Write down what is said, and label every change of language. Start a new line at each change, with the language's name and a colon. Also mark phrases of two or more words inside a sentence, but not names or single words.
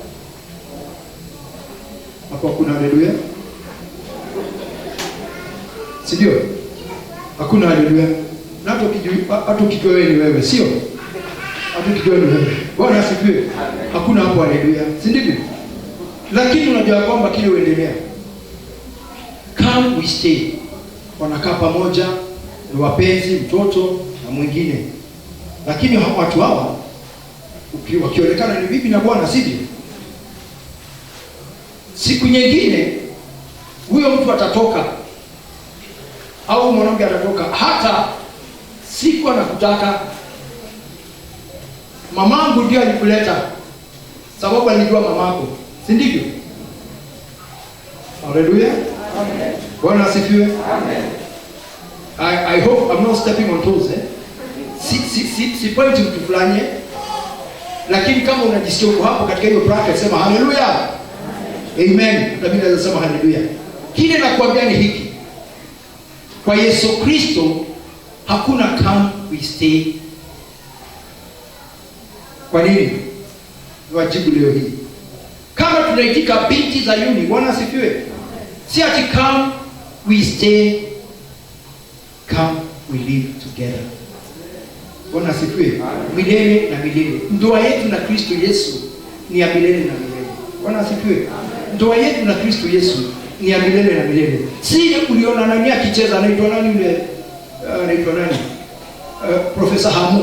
Swahili: Hapo kuna haleluya. Si ndio? Hakuna haleluya. Na hata ukijua wewe ni wewe, sio? Hata ukijua ni wewe. Bwana asifiwe. Hakuna hapo haleluya. Si ndivyo? Lakini unajua kwamba kile uendelea.
English: Come we stay.
Swahili: Wanakaa pamoja, ni wapenzi, mtoto na mwingine. Lakini watu hawa wakionekana ni bibi na bwana, sivyo? Siku nyingine huyo mtu atatoka au mwanamke atatoka, hata siku anakutaka. Mamangu ndio alikuleta, sababu alijua mamako, si ndivyo? Haleluya. Amen. Bwana asifiwe. Amen.
English: I hope I'm not stepping on toes,
Swahili: Si point mtu fulani, lakini kama unajisikia uko hapo katika hiyo bracket, sema haleluya. Amen. Mimi naweza sema haleluya. Kile nakwambia ni hiki. Kwa Yesu Kristo hakuna
English: come we stay.
Swahili: Kwa nini? Wajibu leo hii. Kama tunaitika binti za Yuni, Bwana asifiwe. Si ati
English: come we stay, come we live together.
Swahili: Bwana asifiwe. Milele na milele. Ndoa yetu na Kristo Yesu ni ya milele na milele. Bwana asifiwe. Ndoa yetu na Kristo Yesu ni ya milele na milele. Si uliona nani akicheza, anaitwa nani yule? Anaitwa nani? Profesa Hamu.